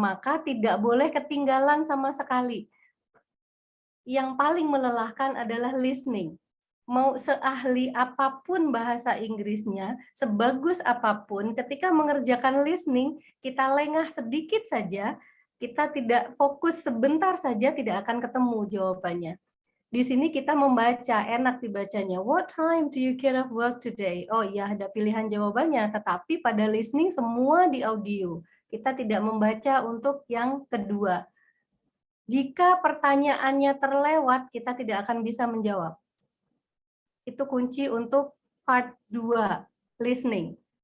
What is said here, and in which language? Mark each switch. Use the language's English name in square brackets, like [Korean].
[Indonesian] Maka tidak boleh ketinggalan sama sekali. Yang paling melelahkan adalah listening. Mau seahli apapun bahasa Inggrisnya, sebagus apapun, ketika mengerjakan listening, kita lengah sedikit saja, kita tidak fokus sebentar saja, tidak akan ketemu jawabannya. Di sini kita membaca, enak dibacanya. [English] What time do you get off work today? [Indonesian] Oh iya, ada pilihan jawabannya, tetapi pada listening semua di audio. Kita tidak membaca untuk yang kedua. Jika pertanyaannya terlewat, kita tidak akan bisa menjawab. Itu kunci untuk part 2, listening.